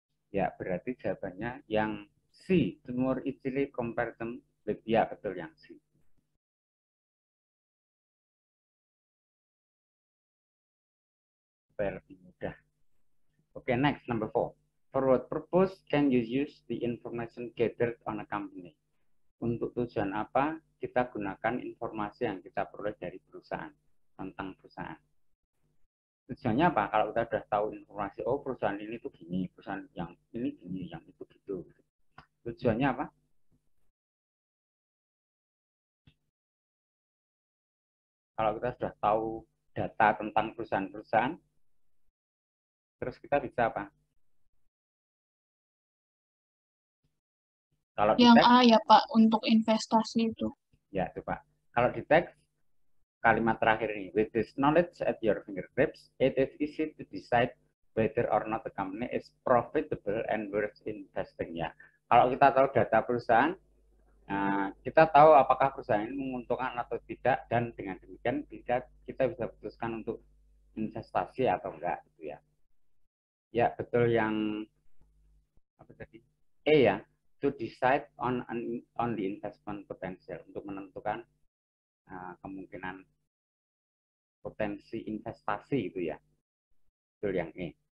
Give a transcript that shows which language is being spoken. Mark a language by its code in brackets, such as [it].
[id] Ya, berarti jawabannya yang C, [en] to more easily compare them with, [id] ya betul yang C. Supaya lebih mudah. [en] Okay, next, number 4. For what purpose can you use the information gathered on a company? [id] Untuk tujuan apa kita gunakan informasi yang kita peroleh dari perusahaan, tentang perusahaan. Tujuannya apa? Kalau kita sudah tahu informasi, oh perusahaan ini tuh gini, perusahaan yang ini gini, yang itu gitu. Tujuannya apa? Kalau kita sudah tahu data tentang perusahaan-perusahaan, terus kita bisa apa? Kalau Yang di teks, A ya Pak, untuk investasi itu. ya coba. Kalau di teks, kalimat terakhir ini, [en] with this knowledge at your fingertips, it is easy to decide whether or not the company is profitable and worth investing. [id] Ya, kalau kita tahu data perusahaan, kita tahu apakah perusahaan ini menguntungkan atau tidak, dan dengan demikian kita bisa putuskan untuk investasi atau enggak, gitu ya. Ya, betul yang apa tadi? E ya, [en] to decide on the investment potential, [id] untuk menentukan kemungkinan potensi investasi itu ya. Betul yang E.